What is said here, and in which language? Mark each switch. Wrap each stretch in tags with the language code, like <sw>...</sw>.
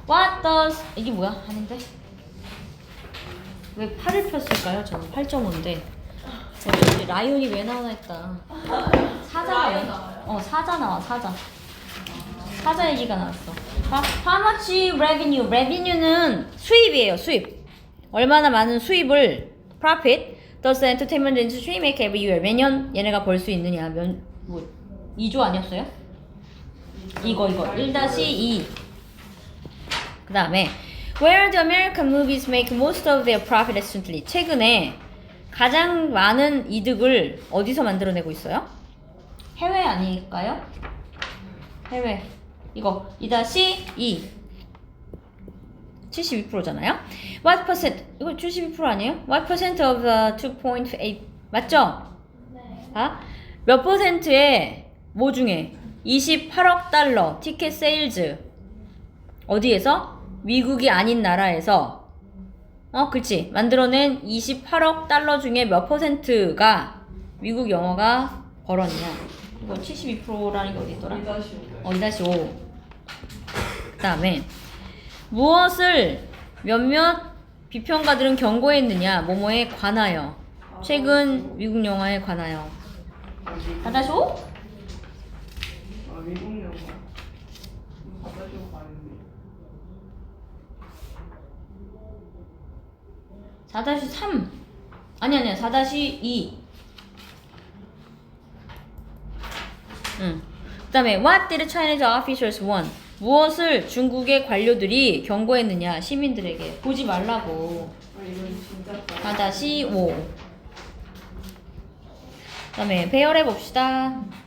<en>What does</en> <ko>이게 뭐야? 아닌데. 왜 8을 폈을까요? 저는 8.5인데. 어쩐지 라이온이 왜 나오나 했다. 사자가 왜? 사자 나와. 사자 얘기가 나왔어.</ko> <en>How much revenue?</en> <ko>revenue는 수입이에요. 수입. 얼마나 많은 수입을</ko> <en>profit does entertainment industry make every year?</en> <ko>매년 얘네가 벌 수 있느냐? 2조 아니었어요? 이거 1-2.</ko> <en>그 다음에 Where the American movies make most of their profit recently.</en> <ko>최근에 가장 많은 이득을 어디서 만들어내고 있어요? 해외 아닐까요? 해외. 이거 2-2 72%잖아요.</ko> <en>What percent?</en> <ko>이거 72% 아니에요?</ko> <en>What percent of the 2.8</en> <ko>맞죠? 네. 몇 퍼센트의 뭐 중에 28억 달러 티켓 세일즈 어디에서? 미국이 아닌 나라에서 그치 만들어낸 28억 달러 중에 몇 퍼센트가 미국 영화가 벌었냐. 이거 72%라는 게 어디 있더라? 2-5. 그 다음에 무엇을 몇몇 비평가들은 경고했느냐. 뭐뭐에 관하여. 최근 미국 영화에 관하여. 4-5? 미국 영화. 4-5가 아닌데. 4-3 아니야 4-2 그 다음에</ko> <en>What did Chinese officials want?</en> <ko>무엇을 중국의 관료들이 경고했느냐 시민들에게 보지 말라고. 아 이건 진짜 4-5. 그다음에 배열해 봅시다.</ko>